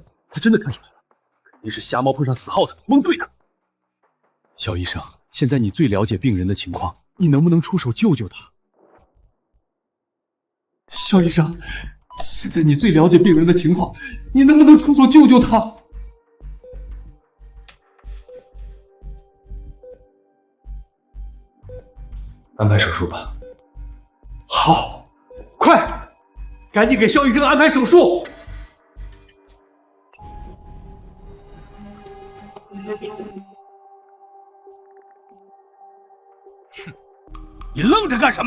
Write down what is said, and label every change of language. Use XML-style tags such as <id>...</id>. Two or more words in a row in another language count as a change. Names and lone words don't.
<zh>他真的看出来了，肯定是瞎猫碰上死耗子，蒙对的。肖醫生，現在你最了解病人的情況，你能不能出手救救他？肖醫生，現在你最了解病人的情況，你能不能出手救救他？安排手術吧。好，快，趕緊給肖醫生安排手術。哼，你愣着幹什麼？</zh>